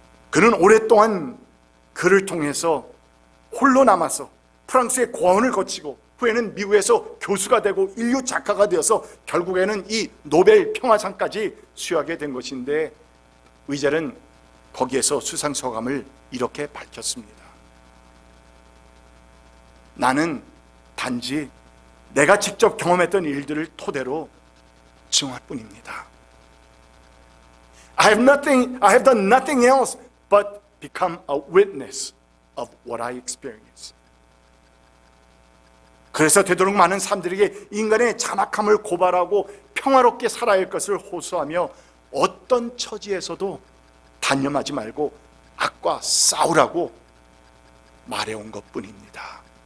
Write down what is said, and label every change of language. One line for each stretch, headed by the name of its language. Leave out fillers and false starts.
Korean: 그는 오랫동안 그를 통해서 홀로 남아서 프랑스의 고아원을 거치고 후에는 미국에서 교수가 되고 인류 작가가 되어서 결국에는 이 노벨 평화상까지 수여하게 된 것인데, 위젤은 거기에서 수상 소감을 이렇게 밝혔습니다. 나는 단지 내가 직접 경험했던 일들을 토대로 증언할 뿐입니다.
English: I have done nothing else but become a witness of what I experienced.
Korean: 그래서 되도록 많은 사람들에게 인간의 잔악함을 고발하고 평화롭게 살아야 할 것을 호소하며 어떤 처지에서도 단념하지 말고 악과 싸우라고 말해온 것뿐입니다.